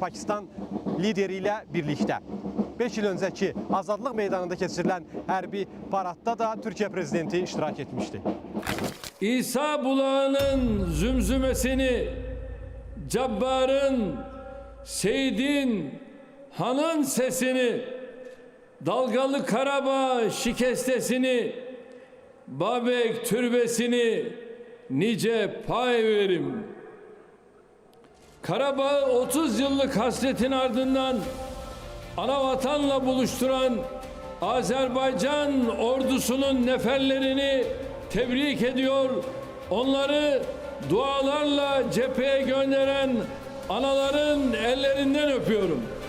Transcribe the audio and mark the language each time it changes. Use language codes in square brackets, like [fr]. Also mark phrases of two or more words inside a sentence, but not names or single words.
[az] Pakistan lideri ilə birlikdə. 5 il öncəki Azadlıq meydanında keçirilən hərbi paradda da Türkiyə Prezidenti iştirak etmişdi. [tr] İsa bulağının zümzümesini, Cabbar'ın, Seyit'in, Han'ın sesini, Dalgalı Karabağ şikestesini, Babek türbesini nice pay verim. Karabağ'ı 30 yıllık hasretin ardından anavatanla buluşturan Azerbaycan ordusunun neferlerini tebrik ediyor, onları dualarla cepheye gönderen anaların ellerinden öpüyorum.